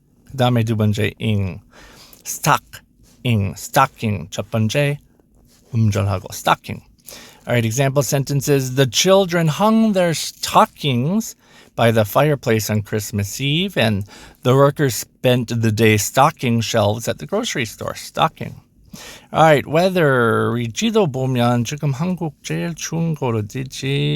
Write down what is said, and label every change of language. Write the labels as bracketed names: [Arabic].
[Korean] 그 다음에 두 번째 ing. stocking. 첫 번째 음절하고 stocking. [English] All right, example sentences. The children hung their stockings by the fireplace on Christmas Eve, and the workers spent the day stocking shelves at the grocery store. Stocking. All right, weather. [Korean] 지도 보면 지금 한국 제일 추운 거로 되지.